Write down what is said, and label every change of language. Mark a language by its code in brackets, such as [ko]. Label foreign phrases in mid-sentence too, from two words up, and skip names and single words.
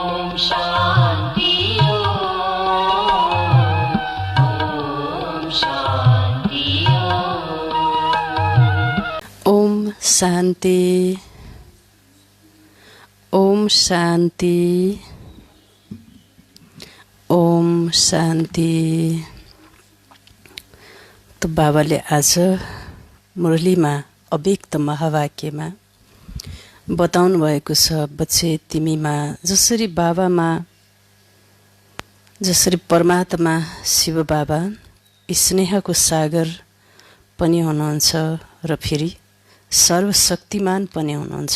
[ne] शान्ति ओम शान्ति ओम शान्ति ओम शान्ति ओम शान्ति। तो बाबाले आज मुरलीमा अव्यक्त महावाक्यमा बताउनु भएको छ, बच्चे तिमीमा जसरी बाबामा, जसरी परमात्मा शिव बाबा स्नेहको सागर पनि हुनुहुन्छ र फेरि सर्वशक्तिमान पनि हुनुहुन्छ।